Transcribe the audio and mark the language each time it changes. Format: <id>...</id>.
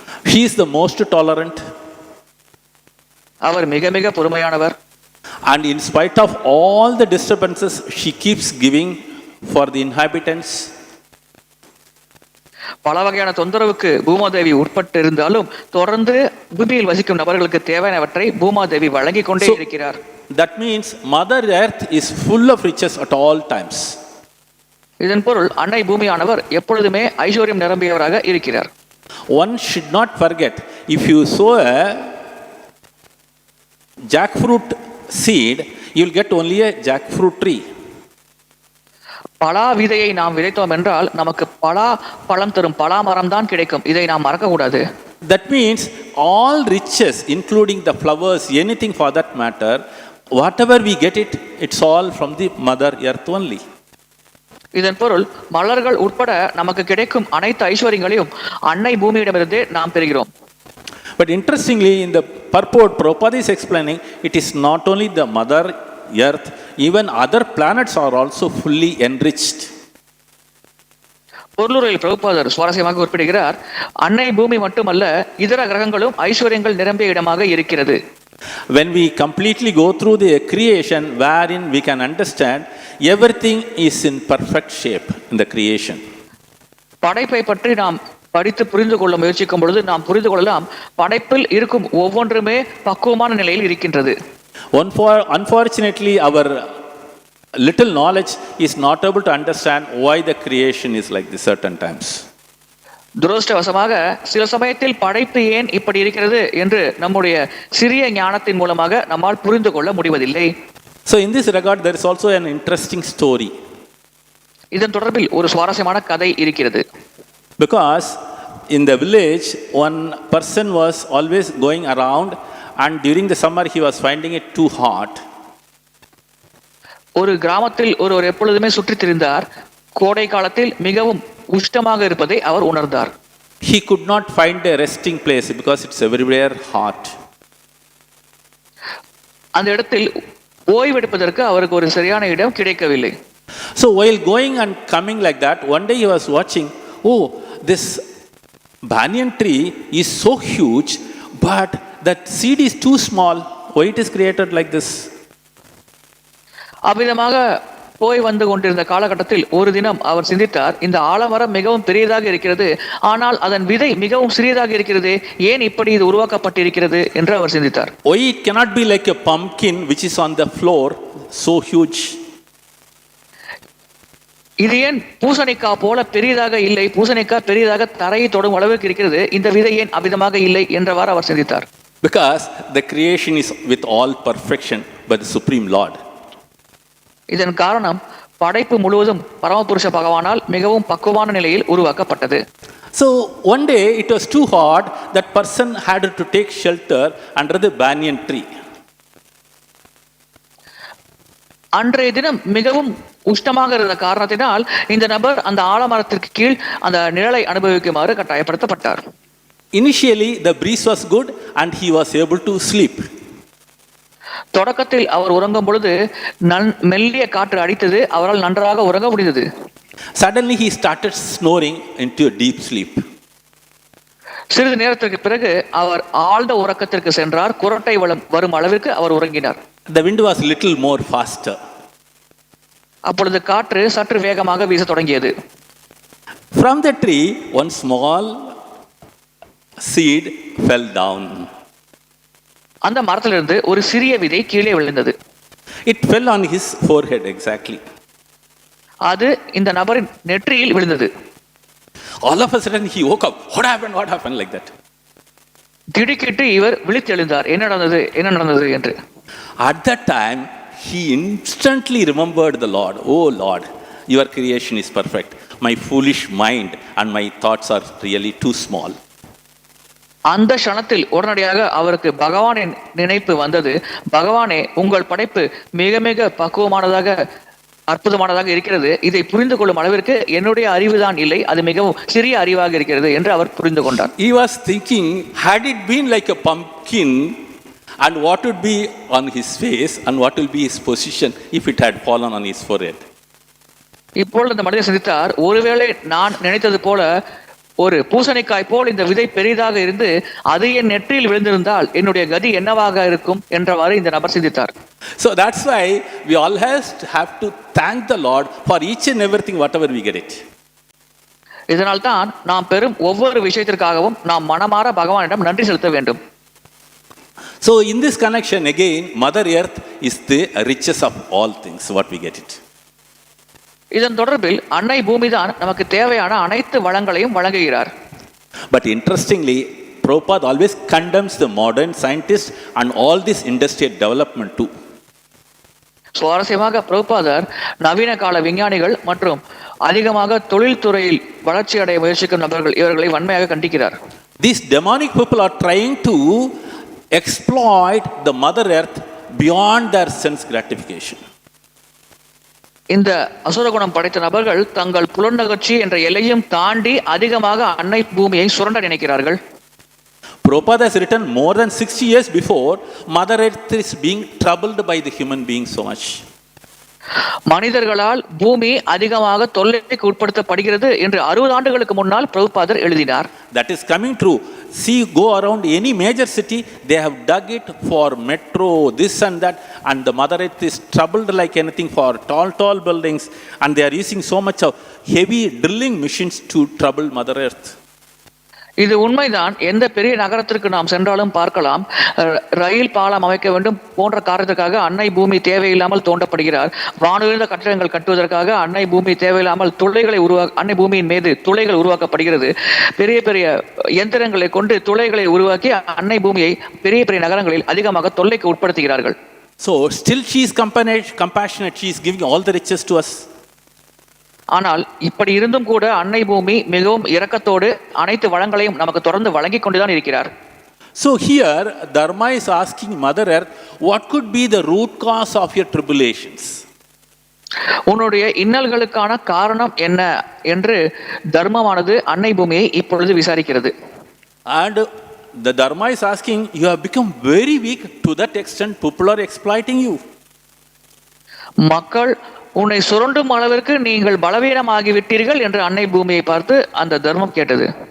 <en>She is the most tolerant.</en> <ta>அவர் மிக மிக பொறுமையானவர்.</ta> <en>And in spite of all the disturbances, she keeps giving for the inhabitants.</en> <ta>பல வகையான தொந்தரவுக்கு பூமாதேவி உட்பட்டு இருந்தாலும் தொடர்ந்து பூமியில் வசிக்கும் நபர்களுக்கு தேவையானவற்றை பூமாதேவி வழங்கிக் கொண்டே இருக்கிறார்.</ta> <en>That means Mother Earth is full of riches at all times.</en> <ta>இதன் பொருள் அன்னை பூமியானவர் எப்பொழுதுமே ஐஸ்வர்யம் நிரம்பியவராக இருக்கிறார்.</ta> <en>One should not forget, if you sow a jackfruit seed, you will get only a jackfruit tree.</en> <ta>பலா விதையை நாம் விதைத்தோம் என்றால் நமக்கு பலா பழம் தரும் பலா மரம் தான் கிடைக்கும். இதை நாம் மறக்க கூடாது.</ta> <en>That means all riches, including the flowers, anything for that matter, whatever we get it, it's all from the Mother Earth only.</en> <ta>இதன் பொருள் மலர்கள் உட்பட நமக்கு கிடைக்கும் அனைத்து ஐஸ்வர்யங்களையும் அன்னை பூமியிடமிருந்தே நாம் பெறுகிறோம்.</ta> <en>But interestingly, in the purport, Prabhupada is explaining, it is not only the Mother Earth, even other planets are also fully enriched.</en> <ta>பொருளுரையில் பிரபுபாதர் சுவாரஸ்யமாக குறிப்பிடுகிறார், அன்னை பூமி மட்டுமல்ல இதர கிரகங்களும் ஐஸ்வர்யங்கள் நிரம்பிய இடமாக இருக்கிறது.</ta> <en>When we completely go through the creation, wherein we can understand everything is in perfect shape in the creation.</en> <ta>படைப்பை பற்றி நாம் படித்து புரிந்து கொள்ள முயற்சிக்கும் பொழுது நாம் புரிந்து கொள்ளலாம், படைப்பில் இருக்கும் ஒவ்வொன்றுமே பக்குவமான நிலையில் இருக்கின்றது.</ta> <en>Unfortunately, our little knowledge is not able to understand why the creation is like this certain times.</en> <ta>துரதிர்ஷ்டவசமாக சில சமயத்தில் படைப்பு ஏன் இப்படி இருக்கிறது என்று நம்முடைய சிறிய ஞானத்தின் மூலமாக நம்மால் புரிந்து கொள்ள முடிவதில்லை.</ta> <en>So in this regard, there is also an interesting story.</en> <ta>இதன் தொடர்பில் ஒரு சுவாரஸ்யமான கதை இருக்கிறது.</ta> <en>Because in the village, one person was always going around, and during the summer he was finding it too hot.</en> <ta>ஒரு கிராமத்தில் ஒருவர் எப்பொழுதுமே சுற்றித் திரிந்தார். கோடை காலத்தில் மிகவும் உஷ்ணமாக இருப்பதை அவர் உணர்ந்தார்.</ta> <en>He could not find a resting place because it's everywhere hot.</en> <ta>அந்த இடத்தில் ஓய்வெடுப்பதற்கு அவருக்கு ஒரு சரியான இடம் கிடைக்கவில்லை.</ta> <en>So while going and coming like that, one day he was watching, oh, this banyan tree is so huge, but that seed is too small. Why it is created like this?</en> <ta>அவ்விதமாக போய் வந்து கொண்டிருந்த காலகட்டத்தில் ஒரு தினம் அவர் சிந்தித்தார், இந்த ஆலமரம் மிகவும் பெரியதாக இருக்கிறது, ஆனால் அதன் விதை மிகவும் சிறியதாக இருக்கிறது, ஏன் இப்படி இது உருவாக்கப்பட்டிருக்கிறது என்று அவர் சிந்தித்தார்.</ta> <en>Why it cannot be like a pumpkin which is on the floor, so huge?</en> <ta>இது ஏன் பூசணிக்காய் போல பெரியதாக இல்லை, பூசணிக்காய் பெரியதாக தரையை தொடும் அளவுக்கு இருக்கிறது, இந்த விதை ஏன் அவ்விதமாக இல்லை என்றவாறு அவர் சிந்தித்தார்.</ta> <en>Because the creation is with all perfection by the Supreme Lord.</en> <ta>இதன் காரணம் படைப்பு முழுவதும் பரமபுருஷ பகவானால் மிகவும் பக்குவமான நிலையில் உருவாக்கப்பட்டது.</ta> <en>So one day it was too hot, that person had to take shelter under the banyan tree.</en> <ta>அன்றைய தினம் மிகவும் உஷ்ணமாக இருந்த காரணத்தினால் இந்த நபர் அந்த ஆலமரத்திற்கு கீழ் அந்த நிழலை அனுபவிக்குமாறு கட்டாயப்படுத்தப்பட்டார்.</ta> <en>Initially the breeze was good and he was able to sleep.</en> <ta>தொடக்கத்தில் அவர் உறங்கும் பொழுது மெல்லிய காற்று அடித்தது, அவரால் நன்றாக உறங்க முடிந்தது.</ta> <en>Suddenly he started snoring into a deep sleep.</en> <ta>சிறிது நேரத்திற்கு பிறகு அவர் ஆழ்ந்த உறக்கத்திற்கு சென்றார். குரட்டை வரும் அளவிற்கு அவர் உறங்கினார்.</ta> <en>The wind was little more faster.</en> <ta>அப்பொழுது காற்று சற்று வேகமாக வீச தொடங்கியது.</ta> <en>From the tree, one small seed fell down.</en> <ta>அந்த மரத்திலிருந்து ஒரு சிறிய விதை கீழே விழுந்தது.</ta> <en>It fell on his forehead exactly.</en> <ta>அது இந்த நபரின் நெற்றியில் விழுந்தது.</ta> <en>All of a sudden he woke up. What happened? What happened? Like that.</en> <ta>திடுக்கிட்டு இவர் விழித்தெழுந்தார். என்ன நடந்தது என்று.</ta> <en>At that time he instantly remembered the Lord. Oh Lord, your creation is perfect. My foolish mind and my thoughts are really too small.</en> <ta>அந்த க்ஷணத்தில் உடனடியாக அவருக்கு பகவானின் நினைப்பு வந்தது. பகவானே, உங்கள் படைப்பு மிக மிக பக்குவமானதாக அற்புதமானதாக இருக்கிறது. இதை புரிந்து கொள்ளும் அளவிற்கு என்னுடைய அறிவுதான் இல்லை, அது மிகவும் சிறிய அறிவாக இருக்கிறது என்று அவர் புரிந்து கொண்டார்.</ta> <en>He was thinking, had it been like a pumpkin, and what would be on his face and what will be his position if it had fallen on his forehead?</en> <ta>இப்பொழுது அந்த மனிதர் சிந்தித்தார், ஒருவேளை நான் நினைத்தது போல ஒரு பூசணிக்காய் போல் இந்த விதை பெரிதாக இருந்து அது என் நெற்றியில் விழுந்திருந்தால் என்னுடைய கதி என்னவாக இருக்கும் என்றவாறு இந்த நபர் சிந்தித்தார்.</ta> <en>So that's why we always have to thank the Lord for each and everything whatever we get it.</en> <ta>இதனால் தான் நாம் பெறும் ஒவ்வொரு விஷயத்திற்காகவும் நாம் மனமாற பகவானிடம் நன்றி செலுத்த வேண்டும்.</ta> <en>So in this connection again, Mother Earth is the richest of all things what we get it.</en> <ta>இதன் தொடர்பில் அன்னை பூமி தான் நமக்கு தேவையான அனைத்து வளங்களையும் வழங்குகிறார்.</ta> <en>But interestingly, Prabhupada always condemns the modern scientists and all this industrial development too.</en> <ta>சுவாரஸ்யமாக பிரபுபாதர் நவீன கால விஞ்ஞானிகள் மற்றும் அதிகமாக தொழில்துறையில் வளர்ச்சி அடைய முயற்சிக்கும் நபர்கள் இவர்களை வன்மையாக கண்டிக்கிறார்.</ta> <en>These demonic people are trying to exploit the Mother Earth beyond their sense gratification.</en> <ta>இந்த அசுரகுணம் படைத்த நபர்கள் தங்கள் புலனகர்ச்சி என்ற எல்லையும் தாண்டி அதிகமாக அன்னை பூமியை சுரண்ட நினைக்கிறார்கள்.</ta> <en>Prabhupada has written more than 60 years before, Mother Earth is being troubled by the human being so much.</en> <ta>மனிதர்களால் பூமி அதிகமாக தொல்லைக்கு உட்படுத்தப்படுகிறது என்று 60 ஆண்டுகளுக்கு முன்னால் பிரபுபாதர் எழுதினார்.</ta> <en>That is coming true. See, go around any major city, they have dug it for metro, this and that, and the Mother Earth is troubled like anything for tall buildings, and they are using so much of heavy drilling machines to trouble Mother Earth.</en> <ta>இது உண்மைதான். எந்த பெரிய நகரத்திற்கு நாம் சென்றாலும் பார்க்கலாம், ரயில் பாலம் அமைக்க வேண்டும் போன்ற காரணத்துக்காக அன்னை பூமி தேவையில்லாமல் தோண்டப்படுகிறார். வானுயர்ந்த கட்டிடங்கள் கட்டுவதற்காக அன்னை பூமி தேவையில்லாமல் அன்னை பூமியின் மீது துளைகள் உருவாக்கப்படுகிறது. பெரிய பெரிய இயந்திரங்களை கொண்டு துளைகளை உருவாக்கி அன்னை பூமியை பெரிய பெரிய நகரங்களில் அதிகமாக தொல்லைக்கு உட்படுத்துகிறார்கள்.</ta> <en>So still she is compassionate, she is giving all the riches to us.</en> <ta>ஆனால் இப்படி இருந்தும் கூட அன்னை பூமி மிகவும் இரக்கத்தோடு அனைத்து வளங்களையும் நமக்கு தொடர்ந்து வழங்கி கொண்டுதான் இருக்கிறார்.</ta> <en>So here Dharma is asking Mother Earth, what could be the root cause of your tribulations?</en> <ta>உன்னுடைய இன்னல்களுக்கான காரணம் என்ன என்று தர்மமானது அன்னை பூமியை இப்பொழுது விசாரிக்கிறது.</ta> <en>And the Dharma is asking, you have become very weak, to that extent people are exploiting you.</en> <ta>மக்கள் உன்னை சுரண்டும் அளவிற்கு நீங்கள் பலவீனமாகி விட்டீர்கள் என்று அன்னை பூமியை பார்த்து அந்த தர்மம் கேட்டது.</ta>